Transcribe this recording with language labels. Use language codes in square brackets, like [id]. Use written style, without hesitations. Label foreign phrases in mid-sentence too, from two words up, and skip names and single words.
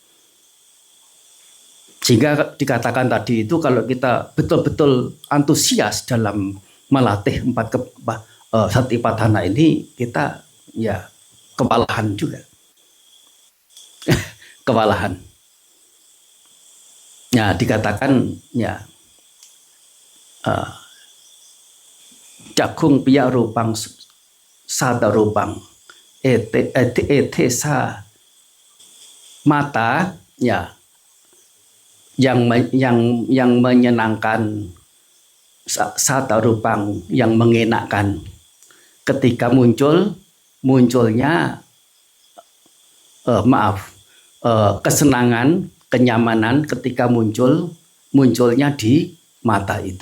[id] Sehingga dikatakan tadi itu, kalau kita betul-betul antusias dalam melatih 4 satipatthana ini, kita ya kewalahan juga. Kewalahan. Ya, dikatakan ya [pi] cakung piya rupang sada rupang etesa, [id] mata ya yang menyenangkan, [pi] sada rupang [id] yang mengenakkan. Ketika munculnya kesenangan, kenyamanan ketika munculnya di mata itu.